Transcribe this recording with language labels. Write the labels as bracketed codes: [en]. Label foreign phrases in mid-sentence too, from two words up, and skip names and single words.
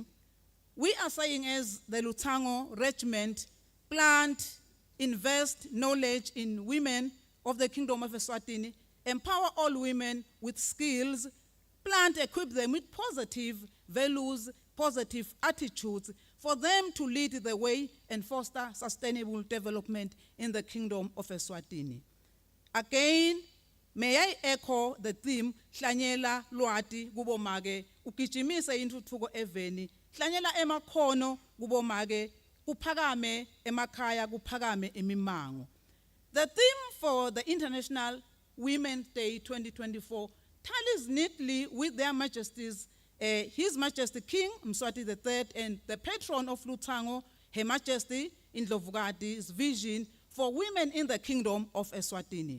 [en] We are saying as the Lutango Regiment, plant, invest knowledge in women of the Kingdom of Eswatini, empower all women with skills, plant, equip them with positive values, positive attitudes for them to lead the way and foster sustainable development in the Kingdom of Eswatini. Again, may I echo the theme, [ss] Hlanyela Lwati kubomake, ukijimise intuthuko eveni, hlanyela emakhono kubomake, kuphakame emakhaya, kuphakame imimango. [en] The theme for the International Women's Day 2024 tallies neatly with Their Majesties, His Majesty King Mswati III and the patron of Lutango, Her Majesty Indlovukati's vision for women in the Kingdom of Eswatini.